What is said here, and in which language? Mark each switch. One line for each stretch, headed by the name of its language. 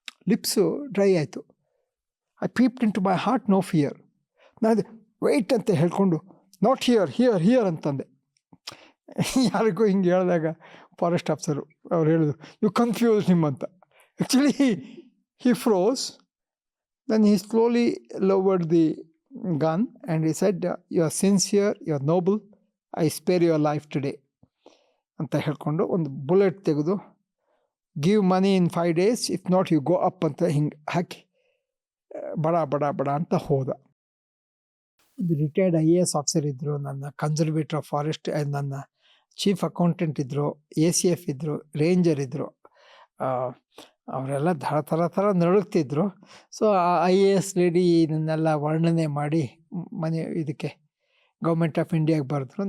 Kannada: Lips dry ಆಯಿತು.
English: I peeped into my heart, no fear.
Kannada: ನಾನು weight ಅಂತ ಹೇಳ್ಕೊಂಡು
English: not here
Kannada: ಅಂತಂದೆ. ಯಾರಿಗೂ ಹಿಂಗೆ ಹೇಳಿದಾಗ ಫಾರೆಸ್ಟ್ ಆಫೀಸರು ಅವ್ರು ಹೇಳಿದ್ರು,
English: you confuse him
Kannada: ಅಂತ.
English: Actually he froze. Then he slowly lowered the gun and he said, you are sincere, you are noble, I spare your life today
Kannada: ಅಂತ ಹೇಳ್ಕೊಂಡು ಒಂದು ಬುಲೆಟ್ ತೆಗೆದು,
English: give money in 5 days, if not you go up
Kannada: ಅಂತ ಹಿಂಗೆ ಹಾಕಿ ಬಡ ಅಂತ ಹೋದ. ಒಂದು ರಿಟೈರ್ಡ್ IAS ಆಫೀಸರ್ ಇದ್ದರು, ನನ್ನ ಕನ್ಸರ್ವೇಟರ್ ಆಫ್ ಫಾರೆಸ್ಟ್, ನನ್ನ ಚೀಫ್ ಅಕೌಂಟೆಂಟ್ ಇದ್ದರು, ACF ಇದ್ದರು, ರೇಂಜರ್ ಇದ್ದರು. ಅವರೆಲ್ಲ ಥರ ನಡುಗ್ತಿದ್ರು. ಸೊ ಆ IAS ಲೇಡಿ ಇದನ್ನೆಲ್ಲ ವರ್ಣನೆ ಮಾಡಿ ಇದಕ್ಕೆ ಗೌರ್ಮೆಂಟ್ ಆಫ್ ಇಂಡಿಯಾಗೆ ಬರೆದ್ರು.